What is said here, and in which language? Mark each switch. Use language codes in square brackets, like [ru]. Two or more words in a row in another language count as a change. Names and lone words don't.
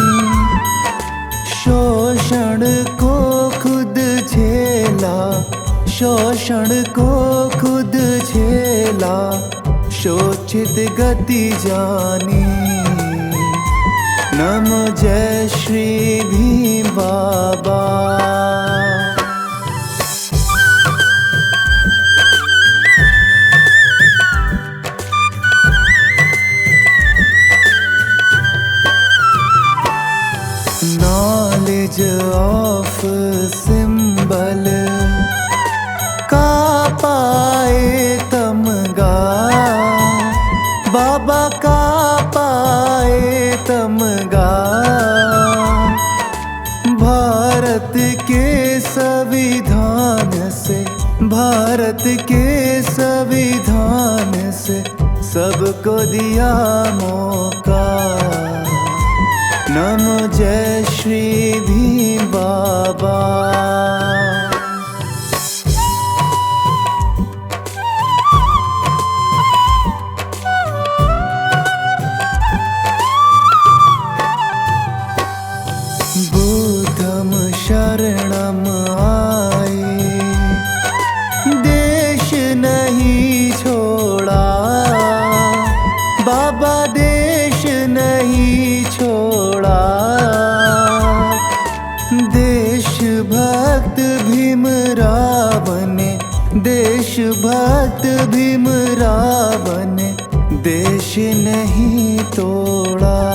[hi] शोषण को शोषण को खुद झेला, शोचित गति जानी। नमो जय श्री भीम बाबा। [en] Knowledge of symbol [hi] का पाए तमगा, बाबा का पाए तमगा। भारत के संविधान से, भारत के संविधान से सबको दिया मौका। नमो जय श्री भीम बाबा। [pi] बुद्धम शरणम [hi] आए, देश नहीं छोड़ा, बाबा देश नहीं छोड़ा। देशभक्त भीमराव ने, देशभक्त भीमराव ने देश नहीं तोड़ा।